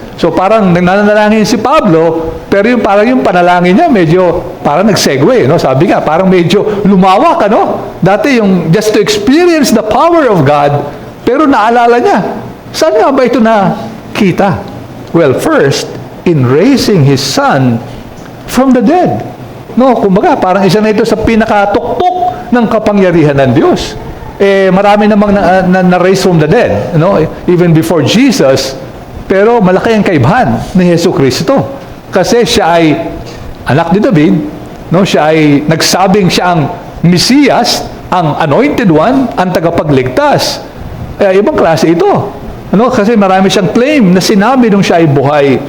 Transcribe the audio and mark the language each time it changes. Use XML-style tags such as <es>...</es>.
<tl>So parang nananalangin si Pablo, pero parang yung panalangin niya medyo parang nag-segue, Sabi nga, parang medyo lumawak, Dati yung</tl> <en>just to experience the power of God,</en> <tl>pero naalala niya, saan nga ba ito nakita?</tl> <en>Well, first, in raising His Son from the dead.</en> <tl>Kumbaga, parang isa na ito sa pinakatuktok ng kapangyarihan ng Diyos. Marami namang na-raise</tl> <en>from the dead, even before Jesus.</en> <tl>Pero malaki ang kaibahan ni Yesu Kristo. Kasi siya ay anak ni David, siya ay nagsabing siya ang Mesiyas, ang anointed one, ang tagapagligtas. Ibang klase ito. Kasi marami siyang claim na sinabi nung siya ay buhay.</tl>